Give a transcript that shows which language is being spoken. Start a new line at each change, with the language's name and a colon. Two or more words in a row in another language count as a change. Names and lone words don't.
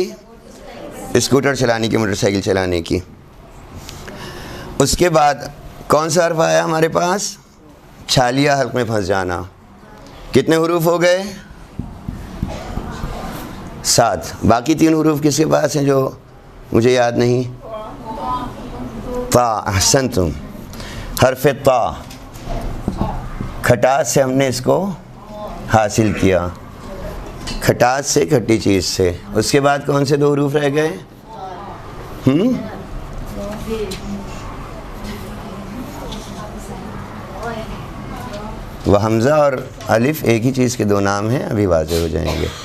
Urdu: اسکوٹر چلانے کی، موٹر سائیکل چلانے کی۔ اس کے بعد کون سا حرف آیا ہمارے پاس؟ چھالیا حلق میں پھنس جانا۔ کتنے حروف ہو گئے؟ 7۔ باقی 3 حروف کس کے پاس ہیں جو مجھے یاد نہیں؟ تا، احسنتم، حرف تا، کھٹاس سے ہم نے اس کو حاصل کیا، کھٹاس سے، کھٹی چیز سے۔ اس کے بعد کون سے 2 حروف رہ گئے؟ وہ حمزہ اور الف ایک ہی چیز کے 2 نام ہیں، ابھی واضح ہو جائیں گے۔